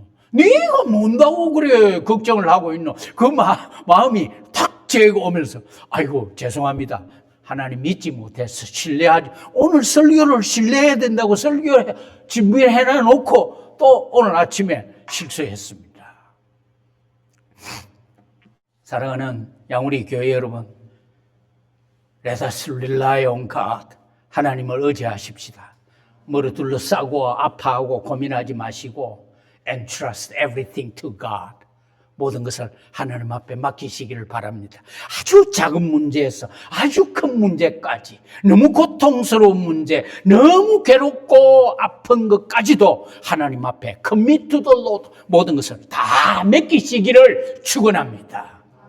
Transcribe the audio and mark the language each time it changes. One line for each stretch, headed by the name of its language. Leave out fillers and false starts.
Korean: 네가 뭔다고 그래 걱정을 하고 있노? 그 마음이 탁 제고 오면서 아이고 죄송합니다. 하나님 믿지 못해서 신뢰하지. 오늘 설교를 신뢰해야 된다고 설교 준비해 놓고 또 오늘 아침에 실수했습니다. 사랑하는 양우리 교회 여러분,
English: Let us rely on God.
Korean: 하나님을 의지하십시다. 뭐를 둘러싸고 아파하고 고민하지 마시고
English: and trust everything to God.
Korean: 모든 것을 하나님 앞에 맡기시기를 바랍니다. 아주 작은 문제에서 아주 큰 문제까지, 너무 고통스러운 문제, 너무 괴롭고 아픈 것까지도 하나님 앞에
English: commit to the Lord,
Korean: 모든 것을 다 맡기시기를 축원합니다.